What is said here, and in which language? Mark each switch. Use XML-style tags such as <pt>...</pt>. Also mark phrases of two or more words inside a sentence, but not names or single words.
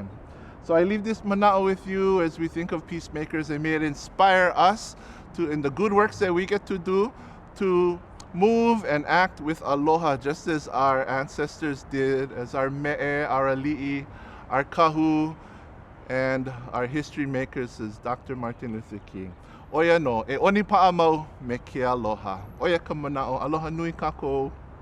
<en>So I leave this mana'o with you as we think of peacemakers, and may it inspire us to, in the good works that we get to do, to move and act with aloha, just as our ancestors did, as our me'e, our ali'i, our kahu, and our history makers, as Dr. Martin Luther King.</en> <haw>Oia no, e oni pa'a mau me ke aloha. Oia ka mana'o, aloha nui kākou.</haw>